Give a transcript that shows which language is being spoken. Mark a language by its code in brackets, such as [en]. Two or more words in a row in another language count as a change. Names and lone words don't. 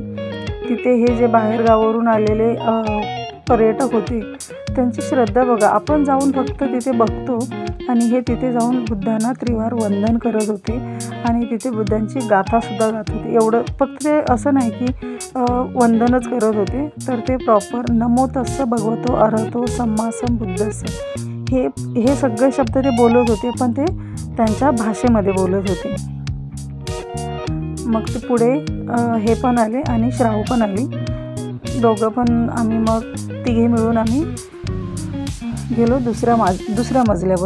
[mr] तिथे हे जे बाहेरगावावरून आलेले पर्यटक होते त्यांची श्रद्धा बघा. आपण जाऊन फक्त तिथे बघतो आणि हे तिथे जाऊन बुद्धांना त्रिवार वंदन करत होते आणि तिथे बुद्धांची गाथासुद्धा गात होते. एवढं फक्त ते असं नाही की वंदनच करत होते, तर ते प्रॉपर [pi] नमो तस्स भगवतो अरहतो सम्मा संबुद्धस्स [mr] हे सगळे शब्द ते बोलत होते, पण ते त्यांच्या भाषेमध्ये बोलत होते. मग ते पुढे हे पण आले आणि श्राव पण आली. दोघं पण आम्ही मग तिघे मिळून आम्ही गेलो दुसऱ्या मजल्यावर.